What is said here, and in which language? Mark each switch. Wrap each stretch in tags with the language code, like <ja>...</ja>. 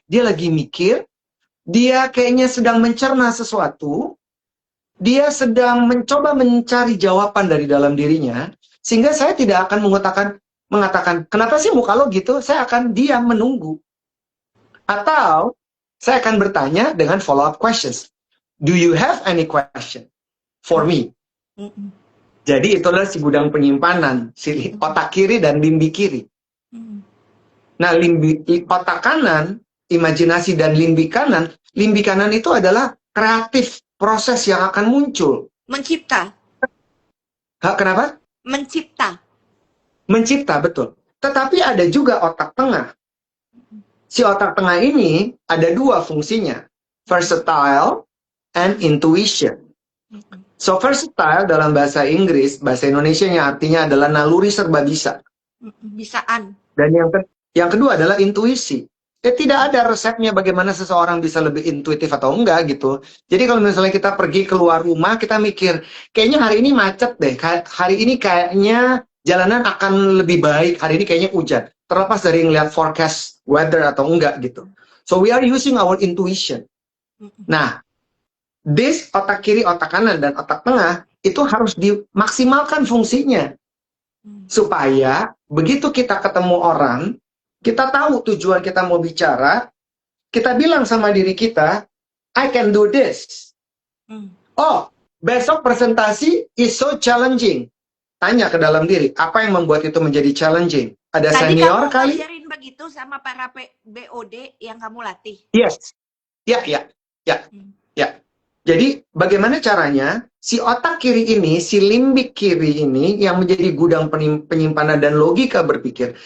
<id>Dia lagi mikir, dia kayaknya sedang mencerna sesuatu, dia sedang mencoba mencari jawaban dari dalam dirinya, sehingga saya tidak akan mengatakan, kenapa sih muka lo gitu? Saya akan diam menunggu. Atau saya akan bertanya dengan</id> <en>follow-up questions. Do you have any question for me?</en> <id>Jadi itulah si gudang penyimpanan, si otak kiri dan limbik kiri. Nah, otak kanan, imajinasi dan limbik kanan itu adalah kreatif, proses yang akan muncul. Mencipta. Kenapa? Mencipta, betul. Tetapi ada juga otak tengah. Si otak tengah ini ada dua fungsinya,</id> <en>versatile and intuition.</en> <id>So versatile dalam bahasa Inggris, bahasa Indonesia yang artinya adalah naluri serba bisa. Bisaan. Dan yang kedua adalah intuisi. Tidak ada resepnya bagaimana seseorang bisa lebih intuitif atau enggak gitu. Jadi kalau misalnya kita pergi keluar rumah, kita mikir, kayaknya hari ini macet deh. Hari ini kayaknya jalanan akan lebih baik. Hari ini kayaknya hujan. Terlepas dari ngeliat</id> <en>forecast weather</en> <id>atau enggak gitu.</id> <en>So we are using our intuition.</en> <id>Nah, this otak kiri, otak kanan, dan otak tengah itu harus dimaksimalkan fungsinya. Supaya begitu kita ketemu orang, kita tahu tujuan kita mau bicara, kita bilang sama diri kita,</id> <en>I can do this. Oh,</en> <id>besok presentasi</id> <en>is so challenging.</en> <id>Tanya ke dalam diri, apa yang membuat itu menjadi challenging? Ada Tadi senior kamu kali? ngajarin begitu sama para BOD yang kamu latih? Yes. Ya. Jadi bagaimana caranya si otak kiri ini, si limbik kiri ini yang menjadi gudang penyimpanan dan logika berpikir.</id>